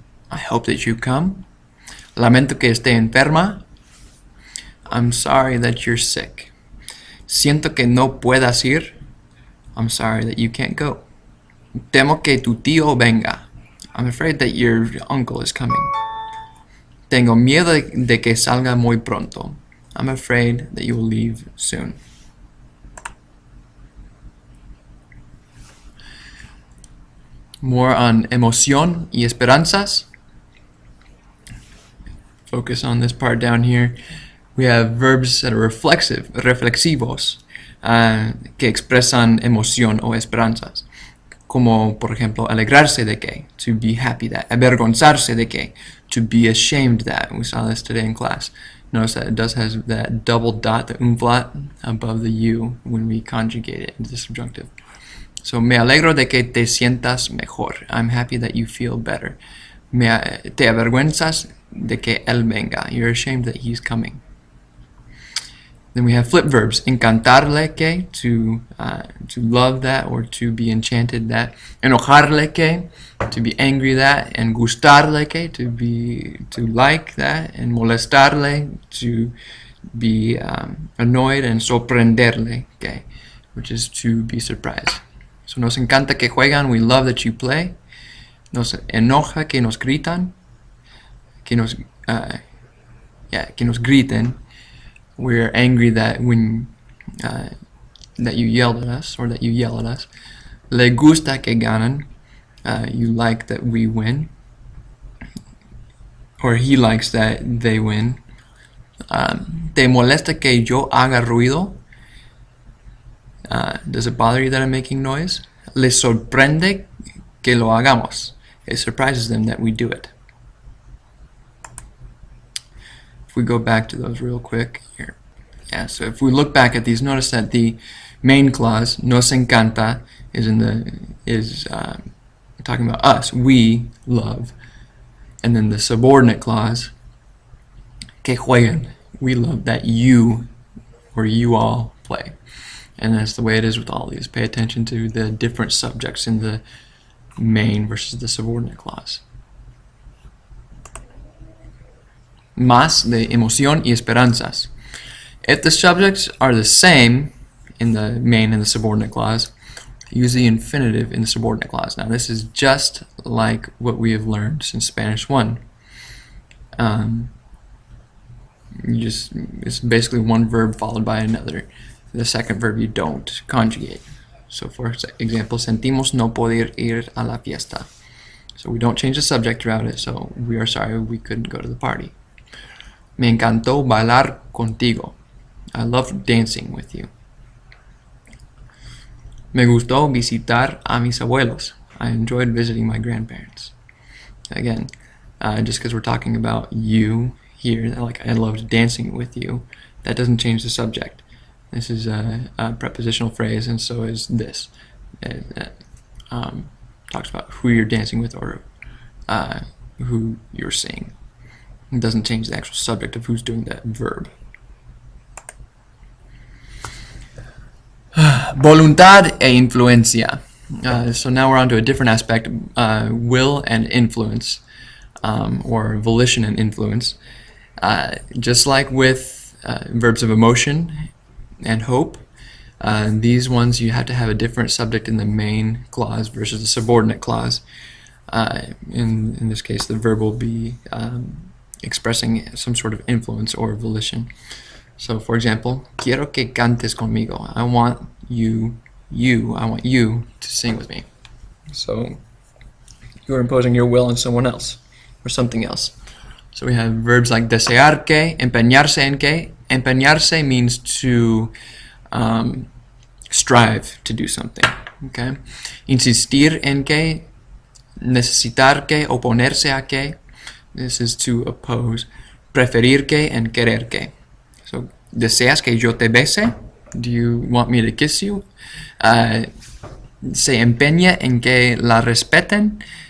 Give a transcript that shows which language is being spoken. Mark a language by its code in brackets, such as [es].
[en] I hope that you come. [es] Lamento que esté enferma. [en] I'm sorry that you're sick. [es] Siento que no puedas ir. [en] I'm sorry that you can't go. [es] Temo que tu tío venga. [en] I'm afraid that your uncle is coming. [es] Tengo miedo de que salga muy pronto. [en] I'm afraid that you will leave soon. More on emoción y esperanzas. Focus on this part down here. We have verbs that are [es] reflexivos, que expresan emoción o esperanzas. Como, por ejemplo, alegrarse de que, [en] to be happy that. [es] Avergonzarse de que, [en] to be ashamed that. We saw this today in class. Notice that it does have that double dot, the umlaut, above the U when we conjugate it into the subjunctive. [es] So, me alegro de que te sientas mejor. [en] I'm happy that you feel better. [es] Te avergüenzas de que él venga. [en] You're ashamed that he's coming. Then we have flip verbs. Encantarle que, to love that or to be enchanted that. Enojarle que, to be angry that. And gustarle que, to like that. And molestarle, to be annoyed. And sorprenderle que, which is to be surprised. [es] So nos encanta que juegan. [en] We love that you play. [es] Nos enoja que nos gritan. Que nos griten. [en] We're angry that that you yelled at us or that you yell at us. [es] Le gusta que ganan. [en] You like that we win. Or he likes that they win. [es] Te molesta que yo haga ruido. [en] Does it bother you that I'm making noise? [es] Les sorprende que lo hagamos. [en] It surprises them that we do it. If we go back to those real quick here. Yeah, so if we look back at these, notice that the main clause, nos encanta, is talking about us, we love. And then the subordinate clause, que jueguen, we love that you or you all play. And that's the way it is with all these. Pay attention to the different subjects in the main versus the subordinate clause. [es] Más de emoción y esperanzas. [en] If the subjects are the same in the main and the subordinate clause, use the infinitive in the subordinate clause. Now this is just like what we have learned since Spanish 1. It's basically one verb followed by another. The second verb you don't conjugate. So for example, [es] sentimos no poder ir a la fiesta. [en] So we don't change the subject throughout it, so we are sorry we couldn't go to the party. [es] Me encantó bailar contigo. [en] I loved dancing with you. [es] Me gustó visitar a mis abuelos. [en] I enjoyed visiting my grandparents. Again, just because we're talking about you here, like I loved dancing with you, that doesn't change the subject. This is a prepositional phrase, and so is this. It talks about who you're dancing with or who you're seeing. It doesn't change the actual subject of who's doing that verb. [es] Voluntad e influencia. [en] So now we're on to a different aspect, will and influence, or volition and influence. Just like with verbs of emotion and hope, these ones you have to have a different subject in the main clause versus the subordinate clause. In this case, the verb will be expressing some sort of influence or volition. [es] So, for example, quiero que cantes conmigo. [en] I want you to sing with me. So, you're imposing your will on someone else or something else. So we have verbs like desear que, empeñarse en que. Empeñarse means to strive to do something. Okay? Insistir en que, necesitar que, oponerse a que. This is to oppose. Preferir que and querer que. [es] So, deseas que yo te bese? [en] Do you want me to kiss you? [es] Se empeña en que la respeten.